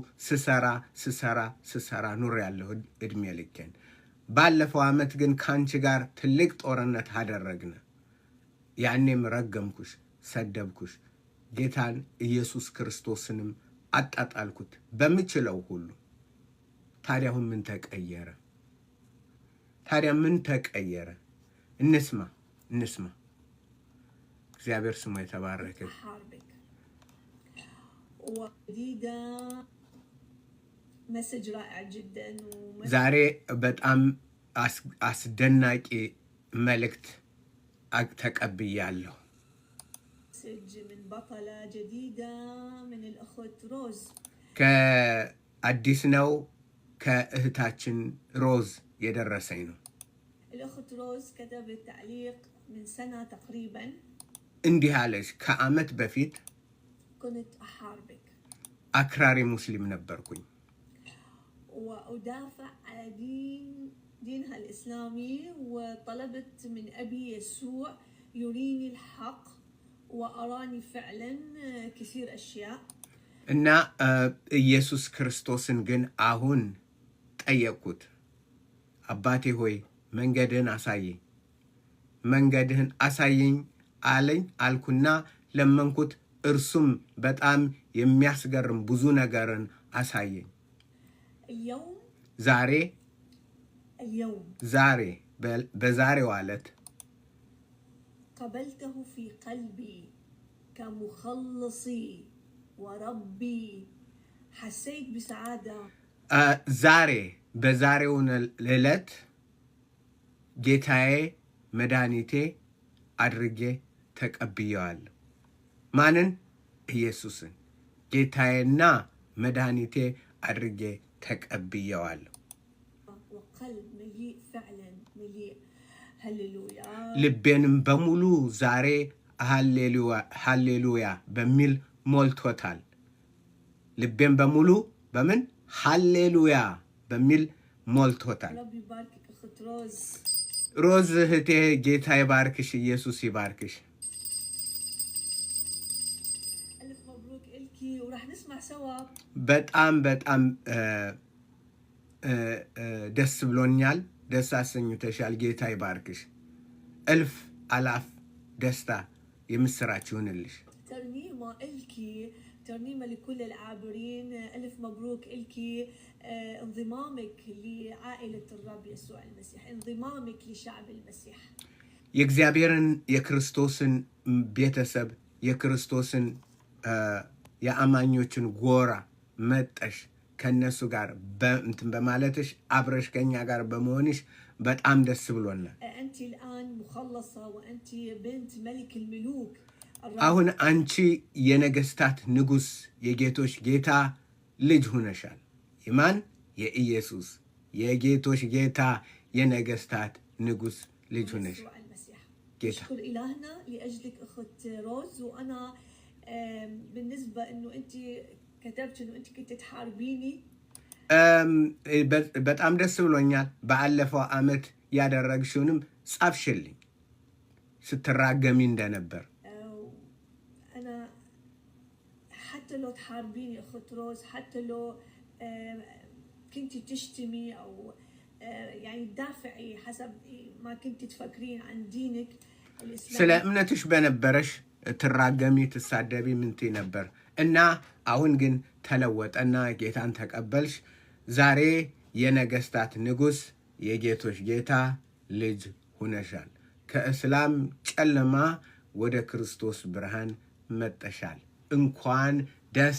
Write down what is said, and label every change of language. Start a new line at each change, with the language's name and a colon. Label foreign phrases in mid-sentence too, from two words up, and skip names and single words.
Amharic: ስሰራ ኑር ያለሁ እድሜ ልኬን። ባለፈው ዓመት ግን ከአንቺ ጋር ትልቅ ጦርነት አደረግን። ያኔም ረገምኩሽ፣ ሰደብኩሽ፣ ጌታን ኢየሱስ ክርስቶስንም አጣጣልኩት በምችለው ሁሉ። ታዲያ አሁን ምን ተቀየረ? እንስማ። እግዚአብሔር ስሙ የተባረከ።
Arabic: مسج رائع جدا
Amharic: ዛሬ በጣም አስደናቂ መልእክት ተቀብያለሁ።
Arabic: مسج من بطلة جديدة من الأخت روز
Amharic: ከአዲስ ነው፣ ከእህታችን ሮዝ የደረሰኝ ነው።
Arabic: الأخت روز كتبت تعليق من سنة تقريبا.
Amharic: እንዲህ አለች። ከዓመት በፊት
Arabic: كنت أحاربك،
Amharic: አክራሪ ሙስሊም ነበርኩኝ።
Arabic: وأدافع على دينها الإسلامي، وطلبت من أبي يسوع يريني الحق وأراني فعلا كثير أشياء.
Amharic: እና ኢየሱስ ክርስቶስን ግን አሁን ጠየቅኩት። አባቴ ሆይ መንገድህን አሳየኝ አልኩና ለመንኩት። እርሱም በጣም የሚያስገርም ብዙ ነገርን አሳየኝ። ዛሬ በዛሬው ዕለት
Arabic: قبلته في قلبي كمخلصي وربي، حسيت بسعادة.
Amharic: በዛሬው ዕለት ጌታዬ መድኃኒቴ አድርጌ ተቀብየዋለሁ። ማንን? ኢየሱስን ጌታዬና መድኃኒቴ አድርጌ ተቀብየዋለሁ።
Arabic: وقلب مليء فعلا مليء. هللويا.
Amharic: ልቤንም በሙሉ ዛሬ ሃሌሉያ በሚል ሞልቶታል። ልቤን በሙሉ በምን ሃሌሉያ በሚል ሞልቶታል።
Arabic: ربي يباركك أخت روز.
Amharic: ሮዝ እህቴ ጌታ ይባርክሽ፣ ኢየሱስ ይባርክሽ።
Arabic: ألف مبروك إلكي، وراح نسمع سوا.
Amharic: በጣም ደስ ብሎኛል። ደስ አሰኝተሻል። ጌታ ይባርክሽ። እልፍ አላፍ ደስታ የምስራች ይሁንልሽ።
Arabic: ترنيمة إلكي، ترنيمة لكل العابرين. ألف مبروك إلكي، انضمامك لعائلة الرب يسوع المسيح، انضمامك لشعب المسيح.
Amharic: የእግዚአብሔርን የክርስቶስን ቤተሰብ የክርስቶስን የአማኞችን ጎራ መጠሽ ከነሱ ጋር እንትን በማለትሽ አብረሽ ከኛ ጋር በመሆንሽ በጣም ደስ ብሎናል።
Arabic: أنت الآن مخلصة وأنت بنت ملك الملوك.
Amharic: አሁን አንቺ የነገስታት ንጉስ የጌቶች ጌታ ልጅ ሆነሻል። የማን? የኢየሱስ የጌቶች ጌታ የነገስታት ንጉስ ልጅ ሆነሽ ጌታ።
Arabic: أشكر إلهنا لأجلك أخت روز. وأنا بالنسبة إنه أنت كتبت إنه أنت كنت تحاربيني،
Amharic: በጣም ደስ ብሎኛል። ባለፈው ዓመት ያደረግሽውንም ጻፍሽልኝ ስትራገሚ እንደነበር
Arabic: حتى لو تحاربيني أخت روز، حتى لو كنتي تشتمي أو يعني تدافعي حسب ما كنتي تفكرين عن دينك الإسلامي.
Amharic: ስለ እምነትሽ በነበረሽ ትራገሚ ትሳደቢ ምንት ነበር እና አሁን ግን ተለወጠና ጌታን ተቀበልሽ። ዛሬ የነገስታት ንጉስ የጌቶች ጌታ ልጅ ሆነሻል። ከእስላም ጨለማ ወደ ክርስቶስ ብርሃን መጠሻል። እንኳን ደስ